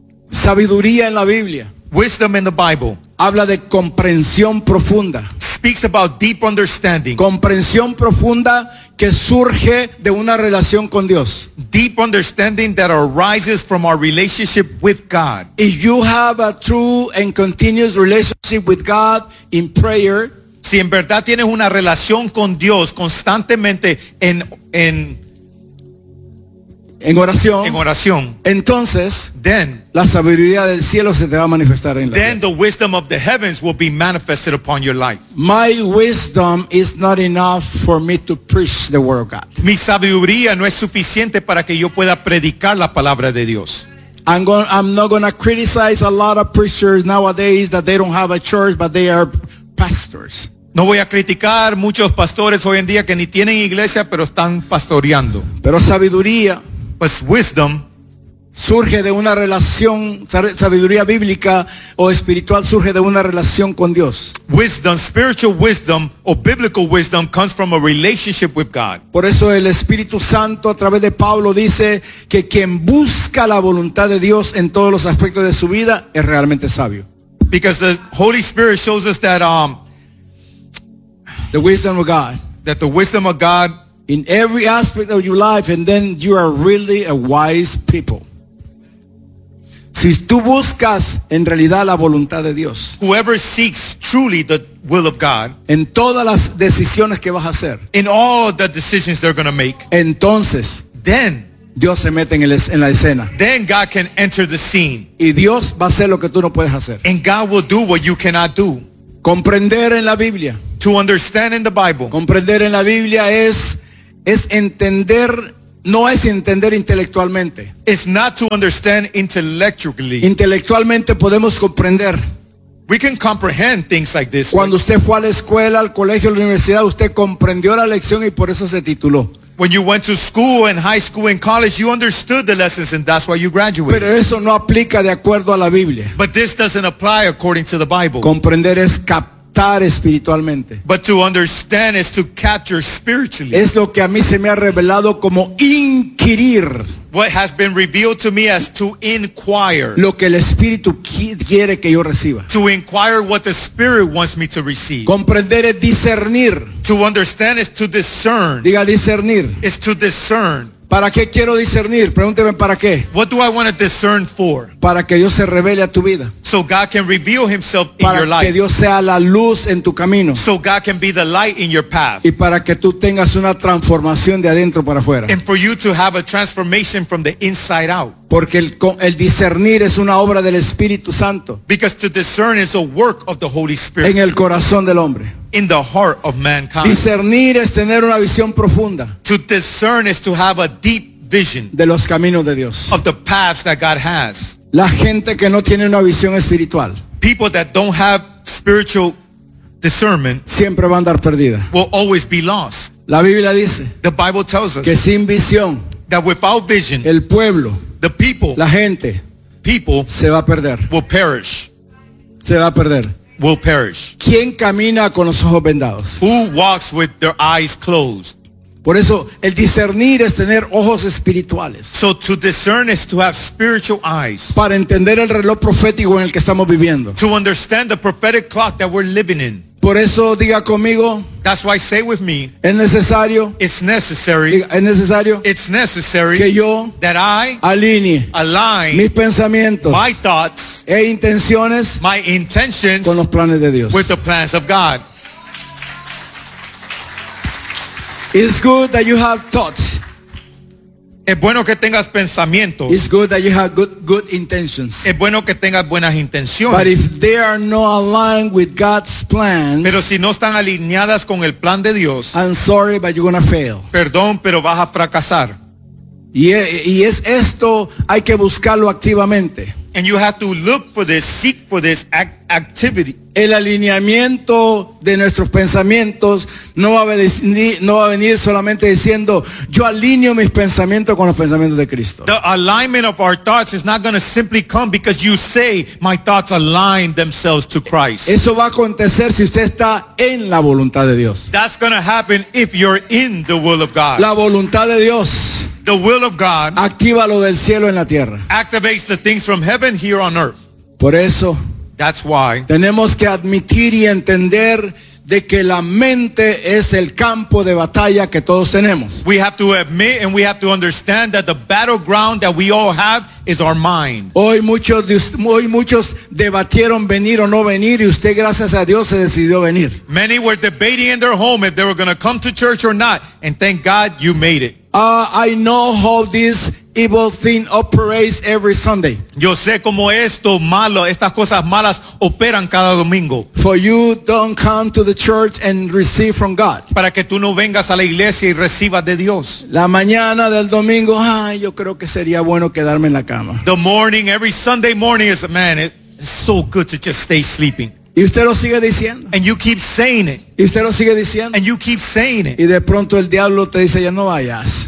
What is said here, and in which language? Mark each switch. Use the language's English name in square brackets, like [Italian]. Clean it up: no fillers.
[Spanish] Sabiduría en la Biblia. [English] Wisdom in the Bible. [Spanish] Habla de comprensión profunda. [English] Speaks about deep understanding. [Spanish] Comprensión profunda que surge de una relación con Dios. [English] Deep understanding that arises from our relationship with God. If you have a true and continuous relationship with God in prayer, [Spanish] si en verdad tienes una relación con Dios constantemente en oración, entonces [English] then, [Spanish] la sabiduría del cielo se te va a manifestar en la [English] then [Spanish] vida. [English] The wisdom of the heavens will be manifested upon your life. My wisdom is not enough for me to preach the word of God. [Spanish] Mi sabiduría no es suficiente para que yo pueda predicar la palabra de Dios. [English] I'm not going to criticize a lot of preachers nowadays that they don't have a church but they are pastors. [Spanish] No voy a criticar muchos pastores hoy en día que ni tienen iglesia pero están pastoreando. Pero sabiduría, [English] pues wisdom, [Spanish] surge de una relación. Sabiduría bíblica o espiritual surge de una relación con Dios. [English] Wisdom, spiritual wisdom or biblical wisdom comes from a relationship with God. [Spanish] Por eso el Espíritu Santo a través de Pablo dice que quien busca la voluntad de Dios en todos los aspectos de su vida es realmente sabio. [English] Because the Holy Spirit shows us that the wisdom of God. That the wisdom of God in every aspect of your life, and then you are really a wise people. [Spanish] Si tú buscas en realidad la voluntad de Dios, [English] whoever seeks truly the will of God, [Spanish] en todas las decisiones que vas a hacer, [English] in all the decisions they're going to make, [Spanish] entonces, [English] then [Spanish] Dios se mete en la escena. [English] Then God can enter the scene. [Spanish] Y Dios va a hacer lo que tú no puedes hacer. [English] And God will do what you cannot do. [Spanish] Comprender en la Biblia. [English] To understand in the Bible. [Spanish] Comprender en la Biblia es entender, no es entender intelectualmente. [English] It's not to understand intellectually. [Spanish] Intelectualmente podemos comprender. [English] We can comprehend things like this. [Spanish] Cuando usted fue a la escuela, al colegio, a la universidad, usted comprendió la lección y por eso se tituló. [English] When you went to school and high school and college, you understood the lessons and that's why you graduated. [Spanish] Pero eso no aplica de acuerdo a la Biblia. [English] But this doesn't apply according to the Bible. [Spanish] Comprender es captar. captar espiritualmente. [English] But to understand is to capture spiritually. [Spanish] Es lo que a mí se me ha revelado como inquirir. [English] What has been revealed to me as to inquire. [Spanish] Lo que el Espíritu quiere que yo reciba. [English] To inquire what the Spirit wants me to receive. [Spanish] Comprender es discernir. [English] To understand is to discern. [Spanish] Diga discernir. [English] Is to discern. [Spanish] ¿Para qué quiero discernir? Pregúnteme para qué. [English] What do I want to discern for? [Spanish] Para que Dios se revele a tu vida. [English] So God can reveal himself [Spanish] para [English] in your life. [Spanish] Que Dios sea la luz en tu camino. [English] So God can be the light in your path. [Spanish] Y para que tú tengas una transformación de adentro para afuera. [English] And for you to have a transformation from the inside out. [Spanish] Porque el discernir es una obra del Espíritu Santo. [English] Because to discern is a work of the Holy Spirit. [Spanish] En el corazón del hombre. [English] In the heart of mankind. [Spanish] Discernir es tener una visión profunda. [English] To discern is to have a deep vision. [Spanish] De los caminos de Dios. [English] Of the paths that God has. [Spanish] La gente que no tiene una visión espiritual. [English] People that don't have spiritual discernment. [Spanish] Siempre va a andar perdida. [English] Will always be lost. [Spanish] La Biblia dice. [English] The Bible tells us. [Spanish] Que sin visión. [English] That without vision. [Spanish] El pueblo. [English] The people. [Spanish] La gente. [English] People. [Spanish] Se va a perder. [English] Will perish. [Spanish] Se va a perder. [English] Will perish. [Spanish] ¿Quién camina con los ojos vendados? [English] Who walks with their eyes closed? [Spanish] Por eso el discernir es tener ojos espirituales. [English] So to discern is to have spiritual eyes. [Spanish] Para entender el reloj profético en el que estamos viviendo. [English] To understand the prophetic clock that we're living in. [Spanish] Por eso diga conmigo. [English] That's why say with me. [Spanish] Es necesario. [English] It's necessary. [Spanish] Es necesario. [English] It's necessary. [Spanish] Que yo. [English] That I. [Spanish] Alinee. [English] Align. [Spanish] Mis pensamientos. [English] My thoughts. [Spanish] E intenciones. [English] My intentions. [Spanish] Con los planes de Dios. [English] With the plans of God. It's good that you have thoughts. [Spanish] Es bueno que tengas pensamientos. [English] It's good that you have good intentions. [Spanish] Es bueno que tengas buenas intenciones. [English] But if they are not aligned with God's plans. [Spanish] Pero si no están alineadas con el plan de Dios. [English] I'm sorry, but you're gonna fail. [Spanish] Perdón, pero vas a fracasar. Y es esto, hay que buscarlo activamente. [English] And you have to look for this, seek for this activity. [Spanish] El alineamiento de nuestros pensamientos no va a venir solamente diciendo yo alineo mis pensamientos con los pensamientos de Cristo. [English] The alignment of our thoughts is not going to simply come because you say my thoughts align themselves to Christ. [Spanish] Eso va a acontecer si usted está en la voluntad de Dios. [English] That's going to happen if you're in the will of God. [Spanish] La voluntad de Dios. [English] The will of God. [Spanish] Activa lo del cielo en la tierra. [English] Activates the things from heaven here on earth. [Spanish] Por eso. [English] That's why. [Spanish] Tenemos que admitir y entender de que la mente es el campo de batalla que todos tenemos. [English] We have to admit and we have to understand that the battleground that we all have is our mind. [Spanish] Hoy muchos debatieron venir o no venir y usted gracias a Dios se decidió venir. [English] Many were debating in their home if they were going to come to church or not, and thank God you made it. I know how this evil thing operates every Sunday. [Spanish] Yo sé cómo esto malo, estas cosas malas operan cada domingo. [English] For you don't come to the church and receive from God. [Spanish] Para que tú no vengas a la iglesia y recibas de Dios. La mañana del domingo, yo creo que sería bueno quedarme en la cama. [English] The morning, every Sunday morning is, man, it's so good to just stay sleeping. [Spanish] Y usted lo sigue diciendo. [English] And you keep saying it. [Spanish] Y usted lo sigue diciendo. [English] And you keep saying it. [Spanish] Y de pronto el diablo te dice, ya no vayas.